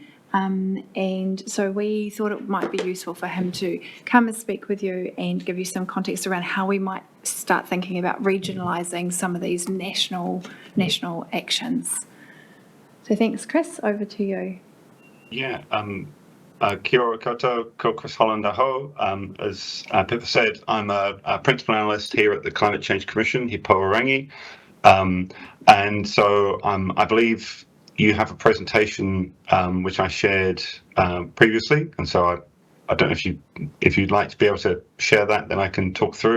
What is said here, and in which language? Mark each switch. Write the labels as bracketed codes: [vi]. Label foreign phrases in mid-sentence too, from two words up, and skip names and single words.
[en] And so we thought it might be useful for him to come and speak with you and give you some context around how we might start thinking about regionalising some of these national actions. So thanks, Chris. Over to you. Yeah, [mi] kia ora koutou, ko Chris Holland aho. [en] As Pippa said, I'm a principal analyst here at the Climate Change Commission, He Pouarangi. And so I believe you have a presentation which I shared previously, and so I don't know if you'd like to be able to share that, then I can talk through.